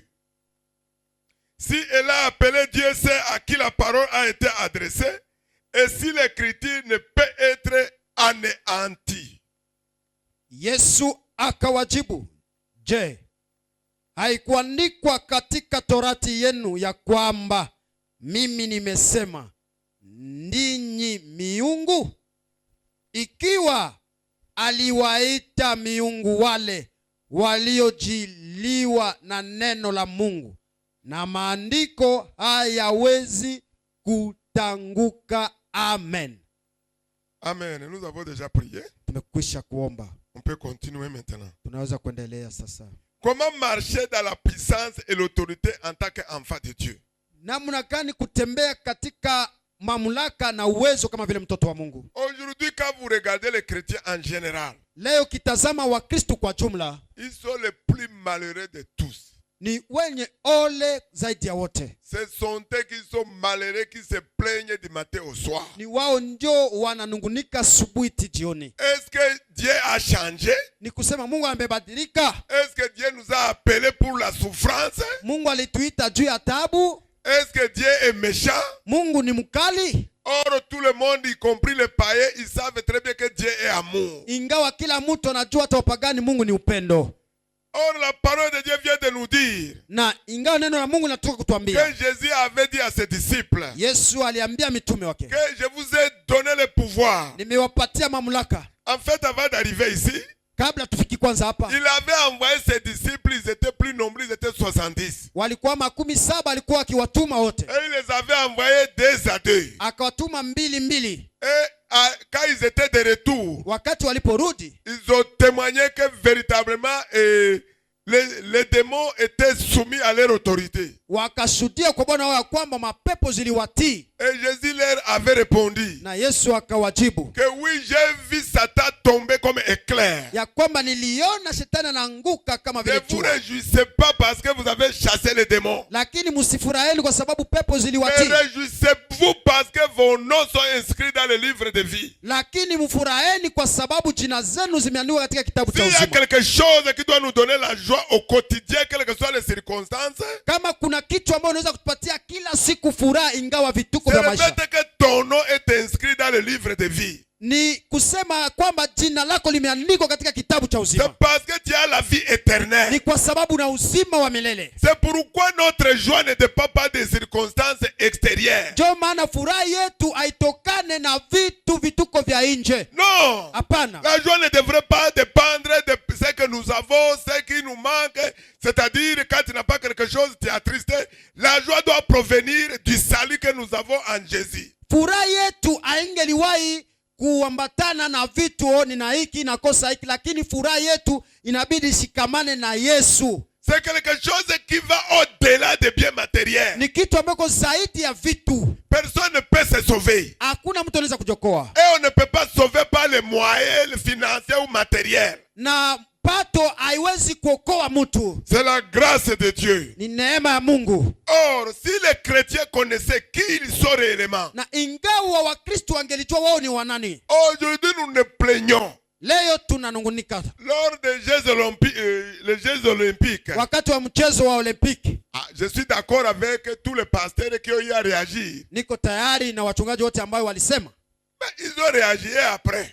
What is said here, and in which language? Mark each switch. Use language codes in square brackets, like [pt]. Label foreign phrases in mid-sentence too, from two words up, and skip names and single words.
[fr] Si elle a appelé Dieu, c'est à qui la parole a été adressée, et si l'écriture ne peut être anéantie. [sw] Yesu akawajibu, je, haikuandikwa katika torati yenu ya kwamba mimi nimesema ndinyi miungu? Ikiwa aliwaita miungu wale waliojiliwa na neno la Mungu, na maandiko hayawezi kutanguka. Amen. [fr] Amen. Nous avons déjà prié. [sw] Tumekwisha kuomba. [fr] On peut continuer maintenant. [sw] Tunaweza kuendelea sasa. [fr] Comment marcher dans la puissance et l'autorité en tant qu'enfant de Dieu? [sw] Namna gani kutembea katika mamlaka na uwezo kama vile mtoto wa Mungu? [fr] Aujourd'hui, quand vous regardez les chrétiens en général, [sw] Leo kitazama Wakristo kwa jumla, [fr] ils sont les plus malheureux de tous. [sw] ni wenye ole zaidi ya wote. [fr] Ce sont eux qui sont malheureux, qui se plaignent du matin au soir. [sw] Ni wao ndio wananungunika asubuhi jioni. [fr] Est-ce que Dieu a changé? [sw] Ni kusema Mungu amebadilika? [fr] Est-ce que Dieu nous a appelés pour la souffrance? [sw] Mungu alituita juu ya taabu? [fr] Est-ce que Dieu est méchant? [sw] Mungu ni mkali? [fr] Or, tout le monde, y compris les païens, ils savent très bien que Dieu est amour. [sw] Ingawa kila mtu anajua hata wapagani Mungu ni upendo. [fr] Or, la parole de Dieu vient de nous dire [sw] Na ingawa neno la Mungu linatoka [fr] que [sw] kutuambia, [fr] Jésus avait dit à ses disciples [sw] Yesu aliambia mitume wake, [fr] que je vous ai donné le pouvoir. [sw] nimewapatia mamlaka. [fr] En fait, avant d'arriver ici, [sw] Kabla tufiki kwanza hapa, [fr] il avait envoyé ses disciples, ils étaient plus nombreux, ils étaient 70. [sw] 70. walikuwa 70, alikuwa akiwatuma wote, [fr] Et il les avait envoyés 2 à 2. [sw] akawatuma 2. [fr] Et quand ils étaient de retour, [sw] Wakati waliporudi, [fr] ils ont témoigné que véritablement les démons étaient soumis à leur autorité. [sw] wakashuhudia kwa Bwana wao ya kwamba mapepo ziliwatii, [fr] Et Jésus leur avait répondu [sw] na Yesu akawajibu [fr] que oui, j'ai vu Satan tomber comme éclair. [sw] ya kwamba niliona shetani anaanguka kama [fr] Ne [sw] vile [fr] vous [sw] jua, [fr] réjouissez pas parce que vous avez chassé les démons. [sw] lakini msifurahini kwa sababu pepo [fr] Mais [sw] ziliwatii, [fr] réjouissez-vous parce que vos noms sont inscrits dans le livre de vie. [sw] lakini mfuraheni kwa sababu jina zenu zimeandikwa katika kitabu cha [fr] S'il y a [sw] uzima. [fr] quelque chose qui doit nous donner la joie au quotidien, quelles que soient les circonstances, [sw] Kama kuna kitu ambacho unaweza kutupatia kila siku furaha ingawa vituko [fr] c'est [sw] vya [fr] le [sw] maisha, [fr] fait que ton nom est inscrit dans le livre de vie. [sw] ni kusema kwamba jina lako limeandikwa katika kitabu cha [fr] C'est [sw] uzima, [fr] parce que tu as la vie éternelle. [sw] ni kwa sababu na uzima wa milele. [fr] C'est pourquoi notre joie ne dépend pas des circonstances extérieures. [sw] Ndio maana furaha yetu haitokane na vituko vya nje. [fr] Non. [sw] Hapana, [fr] La joie ne devrait pas dépendre de ce que nous avons, ce qui nous manque. C'est-à-dire, quand tu n'as pas quelque chose, tu es attristé. La joie doit provenir du salut que nous avons en Jésus. [sw] furaha yetu haingeliwahi kuambatana na vitu, nina hiki nakosa hiki, lakini furaha yetu inabidi shikamane na Yesu. [fr] C'est quelque chose qui va au-delà des biens matériels. [sw] Ni kitu ambako zaidi ya vitu. [fr] Personne ne peut se sauver. [sw] Hakuna mtu anaweza kujokoa, [fr] Et on ne peut pas sauver par les moyens financiers ou matériels. [sw] na pato haiwezi kuokoa mtu, [fr] C'est la grâce de Dieu. [sw] ni neema ya Mungu. [fr] Or, si les chrétiens connaissaient qui ils sont réellement, [sw] Na ingawa Wakristo wangelijua wao ni wanani, [fr] aujourd'hui nous ne plaignons. [sw] leo tunanungunika. [fr] Lors des les Jeux olympiques, [sw] Wakati wa mchezo wa Olimpiki, [fr] je suis d'accord avec tous les pasteurs qui ont eu à réagir. [sw] niko tayari na wachungaji wote ambao walisema, [fr] Mais ils ont réagi après.